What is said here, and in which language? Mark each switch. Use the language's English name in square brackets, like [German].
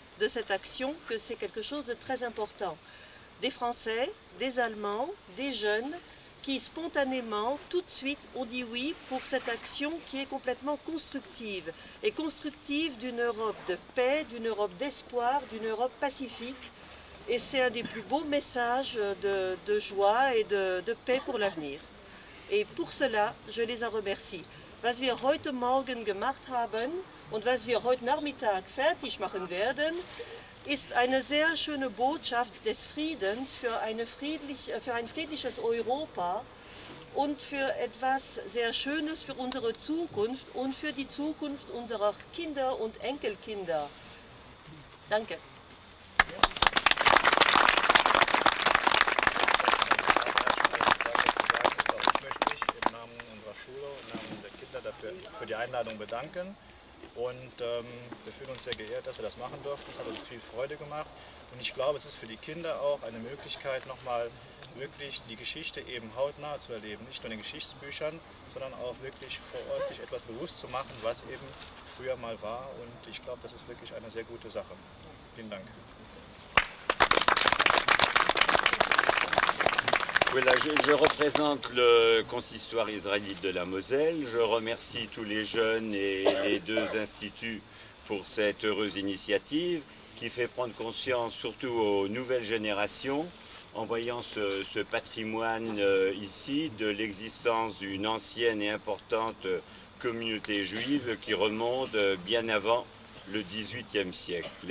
[French] de cette action que c'est quelque chose de très important. Des Français, des Allemands, des jeunes qui spontanément, tout de suite, ont dit oui pour cette action qui est complètement constructive. Et constructive d'une Europe de paix, d'une Europe d'espoir, d'une Europe pacifique. Et c'est un des plus beaux messages de joie et de paix pour l'avenir. Et pour cela, je les en remercie. [German] Was wir heute Morgen gemacht haben und was wir heute Nachmittag fertig machen werden, ist eine sehr schöne Botschaft des Friedens für ein friedliches Europa und für etwas sehr Schönes für unsere Zukunft und für die Zukunft unserer Kinder und Enkelkinder. Danke. Ich möchte mich im Namen unserer Schule und im Namen der Kinder dafür für die Einladung bedanken. Und wir fühlen uns sehr geehrt, dass wir das machen durften. Es hat uns viel Freude gemacht. Und ich glaube, es ist für die Kinder auch eine Möglichkeit, nochmal wirklich die Geschichte eben hautnah zu erleben. Nicht nur in den Geschichtsbüchern, sondern auch wirklich vor Ort sich etwas bewusst zu machen, was eben früher mal war. Und ich glaube, das ist wirklich eine sehr gute Sache. Vielen Dank. [French] Voilà, je représente le consistoire israélite de la Moselle. Je remercie tous les jeunes et les deux instituts pour cette heureuse initiative qui fait prendre conscience surtout aux nouvelles générations en voyant ce patrimoine ici de l'existence d'une ancienne et importante communauté juive qui remonte bien avant le XVIIIe siècle.